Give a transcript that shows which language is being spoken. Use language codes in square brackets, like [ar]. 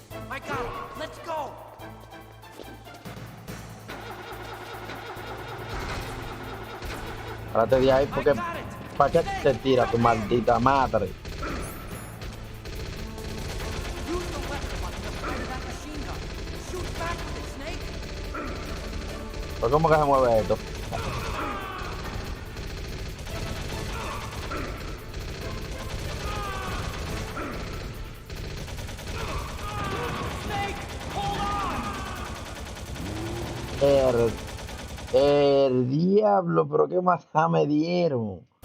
[en] I got it. Let's go. [es] Párate de ahí porque ¿para qué te tira tu maldita madre? [en] Use the weapon button to fire that machine gun. Shoot back with it, Snake. [es] ¿Pero cómo que se mueve esto? El, el diablo, pero qué más me dieron.